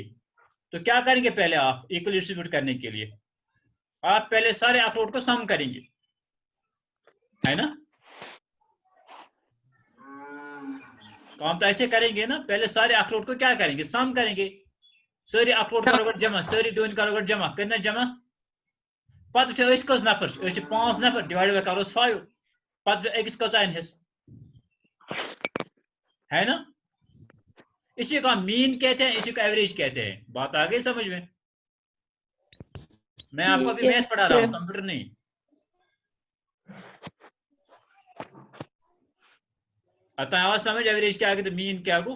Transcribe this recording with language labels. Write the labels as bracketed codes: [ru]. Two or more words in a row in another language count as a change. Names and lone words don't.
[hi] तो क्या करेंगे पहले आप [en] equal distribute [hi] करने के लिए? आप पहले सारे अखरोट को सम करेंगे। है ना? काम तो ऐसे करेंगे ना, पहले सारे अखरोट को क्या करेंगे, सम करेंगे। सारे अखरोट करो जमा, [ks] सारी डोन [hi] करो जमा, करना जमा। [ks] पत कस नफर 5 नफर, डिवाइड करो 5, पत अकिस कचान हिस। [hi] है ना? इसी को हम मीन कहते हैं, इसी को एवरेज कहते हैं। बात आ गई समझ में? मैं आपको अभी मैथ पढ़ा रहा हूँ, कंप्यूटर नहीं। आता है आवाज समझ? एवरेज के आगे तो मीन के आगे।